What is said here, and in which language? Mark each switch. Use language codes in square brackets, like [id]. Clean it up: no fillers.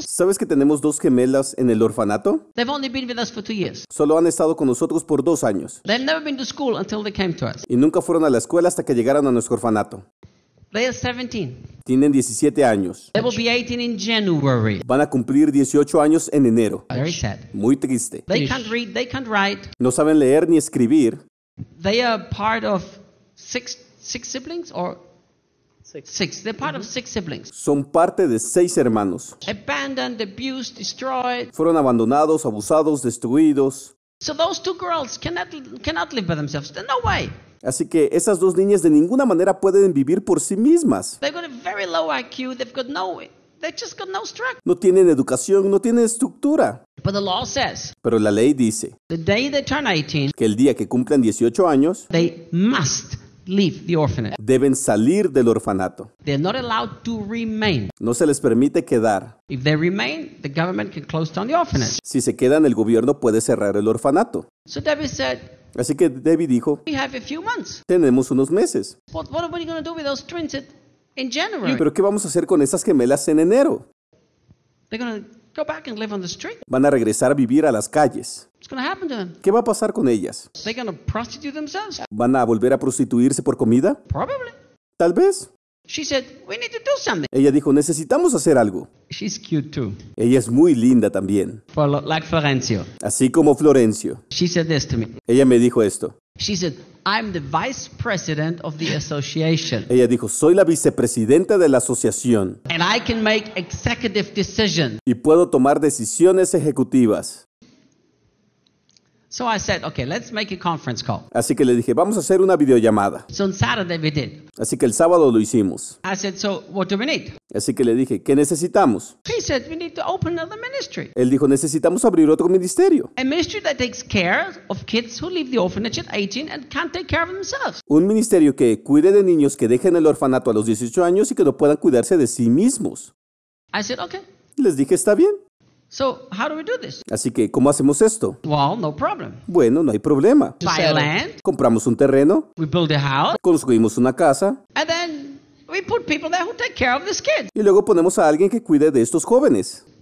[es] ¿Sabes que tenemos dos gemelas en el orfanato? [en] They've only been with us for 2 years. [es] Solo han estado con nosotros por 2 años. [en] They've never been to school until they came to us. [es] Y nunca fueron a la escuela hasta que llegaron a nuestro orfanato. [en] They are 17. [es] Tienen 17 años. [en] They will be 18 in January. [es] Van a cumplir 18 años en enero. [en] Very sad. [es] Muy triste. [en] They can't read, they can't write. [es] No saben leer ni escribir. [en] They are part of six siblings or six. They're part of six siblings. [es] Son parte de 6 hermanos. [en] Abandoned, abused, destroyed. [es] Fueron abandonados, abusados, destruidos. [en] So those two girls cannot live by themselves. There's no way. [es] Así que esas dos niñas de ninguna manera pueden vivir por sí mismas. [en] They've got a very low IQ. They've got no. They just got no structure. [es] No tienen educación, no tienen estructura. [en] But the law says. [es] Pero la ley dice. [en] The day they turn 18. [es] Que el día que cumplan 18 años. [en] They must leave the orphanage. [es] Deben salir del orfanato. [en] They're not allowed to remain. [es] No se les permite quedar. [en] If they remain, the government can close down the orphanage. [es] Si se quedan, el gobierno puede cerrar el orfanato. [en] So David said. [es] Así que David dijo, [en] we have a few months. [es] Tenemos unos meses. [en] What are we going to do with those twins in January? [es] ¿Pero qué vamos a hacer con esas gemelas en enero? [en] They're going to go back and live on the street. [es] Van a regresar a vivir a las calles. [en] What's going to happen to them? [es] ¿Qué va a pasar con ellas? [en] They're going to prostitute themselves. [es] ¿Van a volver a prostituirse por comida? [en] Probably. [es] Tal vez. [en] She said, we need to do something. [es] Ella dijo, necesitamos hacer algo. [en] She's cute too. [es] Ella es muy linda también. [en] Like Florencio. [es] Así como Florencio. [en] She said this to me. [es] Ella me dijo esto. [en] She said, I'm the vice president of the association. [es] Ella dijo, soy la vicepresidenta de la asociación. [en] And I can make executive decisions. [es] Y puedo tomar decisiones ejecutivas. [en] So I said, okay, let's make a conference call. [es] Así que le dije, vamos a hacer una videollamada. [en] So on Saturday we did. [es] Así que el sábado lo hicimos. [en] I said, so what do we need? [es] Así que le dije, ¿qué necesitamos? [en] He said, we need to open another ministry. [es] Él dijo, necesitamos abrir otro ministerio. [en] A ministry that takes care of kids who leave the orphanage at 18 and can't take care of themselves. [es] Un ministerio que cuide de niños que dejen el orfanato a los 18 años y que no puedan cuidarse de sí mismos. [en] I said, okay. [es] Les dije, está bien. [en] So, how do we do this? [es] Así que, ¿cómo hacemos esto? [en] Well, no problem. [es] Bueno, no hay problema. [en] Buy land. [es] Compramos un terreno. [en] We build a house. [es] Construimos una casa. [en] And then we put people there who take care of these kids. [es] Y luego ponemos a alguien que cuide de estos jóvenes.